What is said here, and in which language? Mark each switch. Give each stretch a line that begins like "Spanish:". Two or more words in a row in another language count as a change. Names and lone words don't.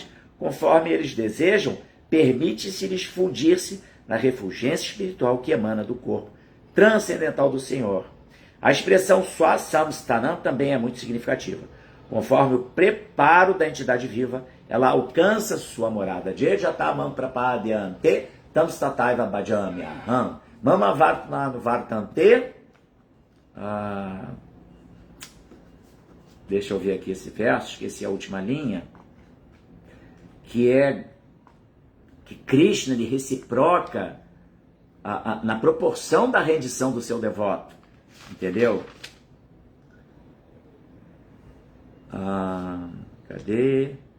Portuguese: Conforme eles desejam, permite-se-lhes fundir-se na refulgência espiritual que emana do corpo transcendental do Senhor. A expressão Swasamstanam também é muito significativa. Conforme o preparo da entidade viva, ela alcança sua morada.
Sanskrit: ये यथा मां प्रपद्यन्ते तांस्तथैव भजाम्यहम् मम वर्तन्ते.
Portuguese: Deixa eu ver aqui esse verso, esqueci a última linha, que é que Krishna lhe reciproca na proporção da rendição do seu devoto. Entendeu? Cadê?